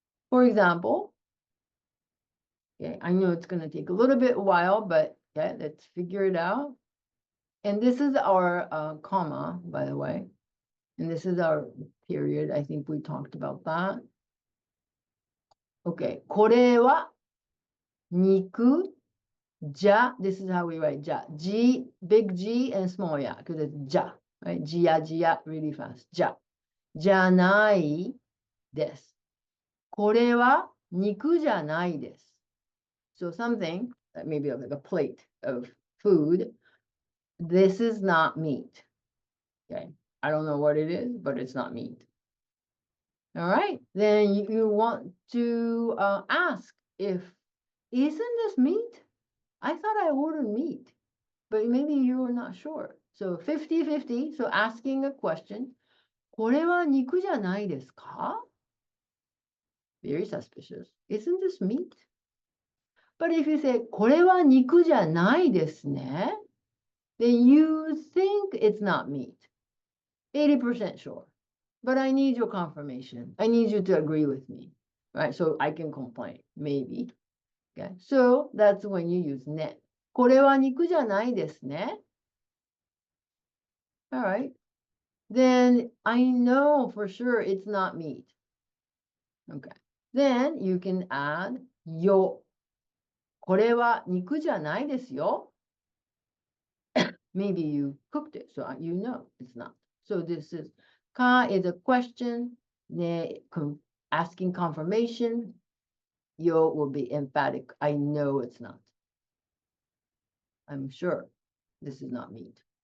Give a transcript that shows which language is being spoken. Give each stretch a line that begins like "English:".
English: For example, okay, I know it's gonna take a little bit while, but yeah, let's figure it out. And this is our comma, by the way. And this is our period. I think we talked about that. Okay,
Japanese: これは肉じゃ.
English: This is how we write じゃ. G, big G and small ya, because it's じゃ, right?
Japanese: じやじや
English: really fast.
Japanese: じゃ.じゃないです。これは肉じゃないです.
English: So something, maybe like a plate of food, this is not meat. Okay, I don't know what it is, but it's not meat. All right, then you want to ask if, isn't this meat? I thought I ordered meat, but maybe you were not sure. So 50-50, so asking a question,
Japanese: これは肉じゃないですか?
English: Very suspicious. Isn't this meat? But if you say,
Japanese: これは肉じゃないですね,
English: then you think it's not meat. 80% sure. But I need your confirmation. I need you to agree with me, right? So I can complain, maybe. Okay, so that's when you use ね.
Japanese: これは肉じゃないですね.
English: All right. Then I know for sure it's not meat. Okay. Then you can add よ.
Japanese: これは肉じゃないですよ.
English: Maybe you cooked it, so you know it's not. So this is, か is a question, ね asking confirmation, よ will be emphatic. I know it's not. I'm sure this is not meat.